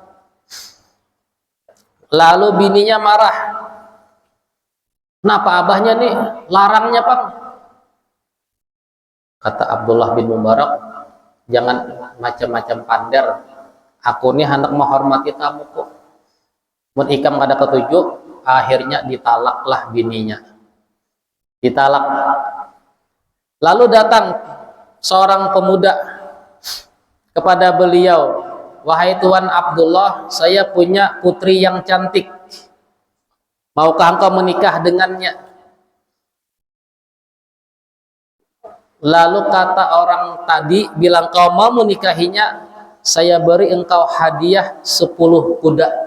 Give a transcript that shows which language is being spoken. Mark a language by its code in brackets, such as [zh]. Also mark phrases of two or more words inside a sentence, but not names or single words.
[bjn] Lalu bininya marah, kenapa abahnya nih larangnya Bang? [id] Kata Abdullah bin Mubarak, [bjn] jangan macam-macam pander, aku nih hendak menghormati tamu kok. Mun ikam kada ketujuh, akhirnya ditalaklah bininya, ditalak. [id] Lalu datang seorang pemuda kepada beliau, wahai Tuan Abdullah, saya punya putri yang cantik, maukah engkau menikah dengannya? Lalu kata orang tadi, bilang kau mau menikahinya, saya beri engkau hadiah 10 kuda.